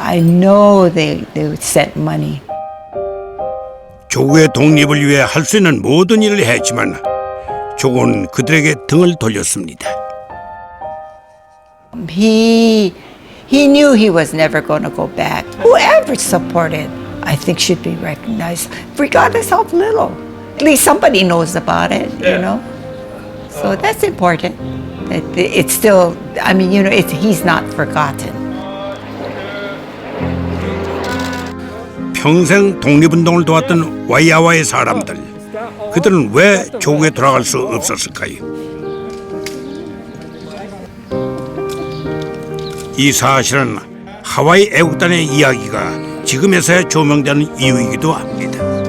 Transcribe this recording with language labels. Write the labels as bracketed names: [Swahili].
[English] I know they would send money. [Korean] 조국의 독립을 위해 할 수 있는 모든 일을 했지만 조국은 그들에게 등을 돌렸습니다. [English] He knew he was never going to go back. Whoever supported, I think, should be recognized, regardless of little. At least somebody knows about it, you know. So that's important. It's still, he's not forgotten. [Korean] 평생 독립운동을 도왔던 와이아와의 사람들, 그들은 왜 조국에 돌아갈 수 없었을까요? 이 사실은 하와이 애국단의 이야기가 지금에서야 조명되는 이유이기도 합니다.